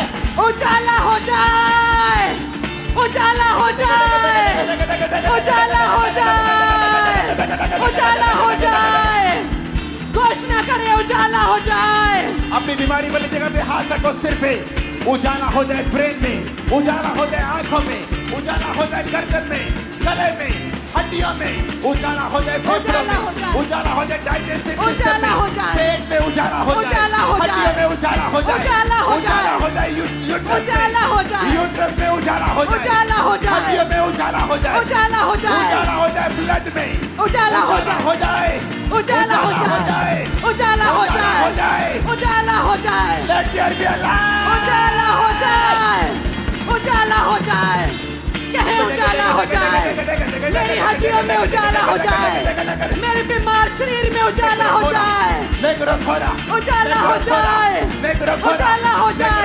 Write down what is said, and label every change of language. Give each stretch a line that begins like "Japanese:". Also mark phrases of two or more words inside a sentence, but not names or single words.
Hindi: उजाला हो जाए, उजाला हो जाए, उजाला हो जाए, उजाला हो जाए। घोषणा करें, उजाला हो जाए। अपनी बीमारी वाली जगह पे हाथ रखो, सिर पे उजाला हो जाए, ब्रेन में उजाला हो जाए, आंखों में उजाला हो जाए, गर्दन में, गले में, हड्डियों में उजाला हो जाए, फेफड़ों में उजाला हो जाए,
English: digestive system
Hindi: उजाला हो में, जाए, पेट में उजाला हो जाए, उजाला हो जाए, हड्डियों में उजाला हो जाए, उजाला हो जाए, उजाला हो जाए, यूट्रस उजाला हो में, जाए, यूट्रस में उजाला हो जाए, उजाला हो जाए, हड्डियों में उजाला हो जाए, उजाला हो जाए, उजाला हो जाए, ब्लड में उजाला हो जाए, हो जाए, उजाला हो जाए, उजाला हो जाए, उजाला हो जाए,
English: Let there be a light.
Hindi: उजाला हो जाए, उजाला हो जाए। कहे उजाला हो जाए। मेरी हड्डियों में उजाला हो जाए, मेरे बीमार शरीर में उजाला हो जाए, उजाला हो जाए, उजाला हो जाए।